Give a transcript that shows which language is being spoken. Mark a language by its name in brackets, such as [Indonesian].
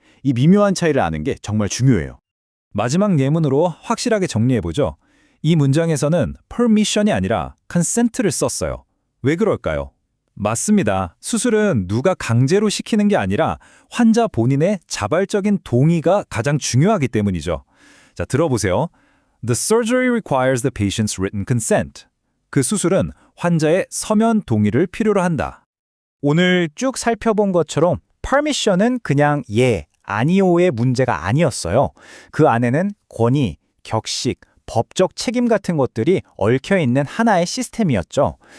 [Korean] 이 미묘한 차이를 아는 게 정말 중요해요. 마지막 예문으로 확실하게 정리해보죠. 이 문장에서는 permission이 아니라 consent를 썼어요. 왜 그럴까요? 맞습니다. 수술은 누가 강제로 시키는 게 아니라 환자 본인의 자발적인 동의가 가장 중요하기 때문이죠. 자, 들어보세요. [English] The surgery requires the patient's written consent. [Korean] 그 수술은 환자의 서면 동의를 필요로 한다. 오늘 쭉 살펴본 것처럼 permission은 그냥 예, 아니오의 문제가 아니었어요. 그 안에는 권위, 격식, 법적 책임 같은 것들이 얽혀있는 하나의 시스템이었죠.